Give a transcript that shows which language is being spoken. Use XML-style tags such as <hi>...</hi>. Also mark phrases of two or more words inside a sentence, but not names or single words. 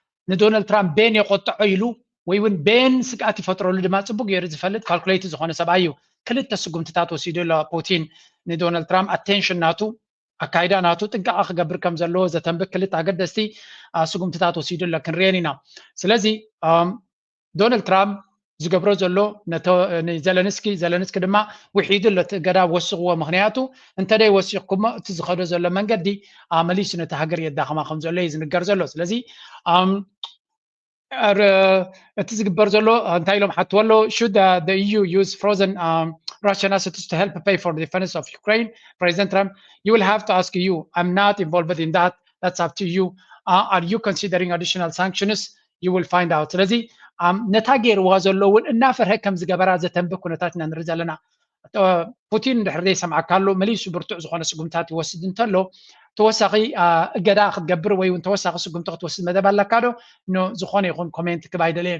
<ti>ንዶናልድ ትራምፕ ቤን ይቆጥዖ ኢሉ ወይ እውን ቤን ስጋት ይፈጥረሉ ድማ ጽቡቅ ገይሩ ዝፈልጥ ካልኩሌት ዝኾነ ሰብኣይ እዩ ክልተ ስጉምትታት ወሲዱ ኣሎ ፑቲን ንዶናልድ ትራምፕ ኣቴንሽን ናቱ ኣካይዳ ናቱ ጥንቃቐ ክገብር ከም ዘለዎ ዘተንብክ ክልተ ኣገደስቲ ስጉምትታት ወሲዱ ኣሎ ክንርአን ኢና ስለዚ ዶናልድ ትራምፕ ዝገብሮ ዘሎ ዘለንስኪ ድማ ውሒዱ ኣሎ ገዳ ወስኽዎ ምክንያቱ እንተደይ ወሲኽኩሞ እቲ ዝኸዶ ዘሎ መንገዲ መሊሱ ነቲ ሃገር የዳኸማ ከም ዘሎ እዩ ዝንገር ዘሎ ስለዚ እቲ ዝግበር ዘሎ እንታይ ኢሎም ሓትዎ ኣሎ</ti> <en>should the EU use frozen Russian assets to help pay for the defense of Ukraine President Trump you will have to ask you I'm not involved in that that's up to you are you considering additional sanctions you will find out</en> <ti>ስለዚ ነታ ገይርዋ ዘሎ እውን እናፈርሀ ከም ዝገበራ ዘተንብክ ኩነታት ኢና ንርኢ ዘለና ፑቲን ድሕር ዘይሰምዓካ ኣሎ መሊሱ ብርቱዕ ዝኾነ ስጉምታት ይወስድ እንተሎ ተወሳኺ እገዳ ክትገብር ወይ እውን ተወሳኺ ስጉምቲ ክትወስድ መደብ ኣለካ ዶ ዝኾነ ይኹን ኮሜንት ክብ ኣይደለየ</ti>